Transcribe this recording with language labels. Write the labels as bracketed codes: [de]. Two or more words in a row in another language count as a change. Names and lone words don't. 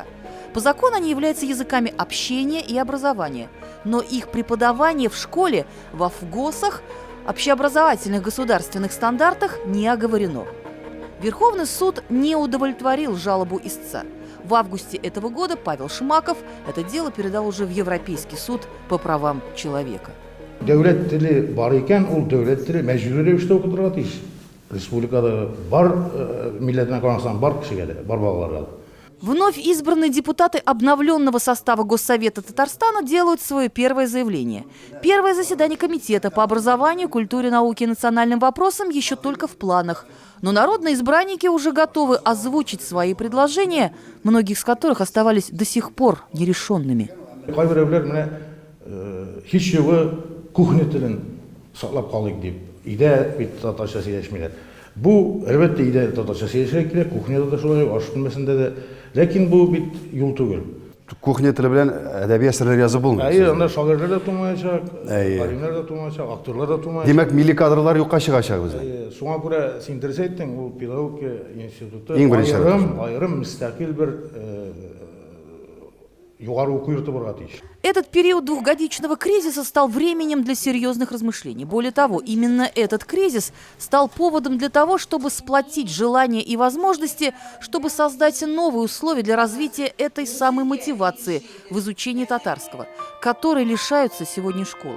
[ru] По закону они являются языками общения и образования, но их преподавание в школе, во ВГОСах, общеобразовательных государственных стандартах не оговорено. Верховный суд не удовлетворил жалобу истца. В августе этого года Павел Шмаков это дело передал уже в Европейский суд по правам человека. [tt] Devlet dili var iken ol devlet dili mecburi revişte okudurga tiyиш. Республикада бар милләтенә карасаң бар кеше келе, бар балалар келе. [ru] Вновь избранные депутаты обновленного состава Госсовета Татарстана делают свое первое заявление. Первое заседание комитета по образованию, культуре, науке и национальным вопросам еще только в планах. Но народные избранники уже готовы озвучить свои предложения, многие из которых оставались до сих пор нерешенными. [tt] Кайберәүләр менә һич югы кухня телен саклап калыйк дип, өйдә бит татарча сөйләшмиләр. Бу әлбәттә өйдә татарча сөйләшергә кирәк, кухняда да шулай, аш бүлмәсендә дә. Ләкин бу бит юл түгел. Кухня теле белән әдәби әсәрләр язып булмый. Анда шагыйрьләр дә тумаячак, галимнәр дә тумаячак, актерлар да тумаячак. Димәк, милли кадрлар юкка чыгачак бездә. Шуңа күрә син дөрес әйттең, ул педагогика институты айрым мөстәкыйль бер югары уку йорты барга тиеш. [ru] Этот период двухгодичного кризиса стал временем для серьезных размышлений. Более того, именно этот кризис стал поводом для того, чтобы сплотить желания и возможности, чтобы создать новые условия для развития этой самой мотивации в изучении татарского, которой лишаются сегодня школы.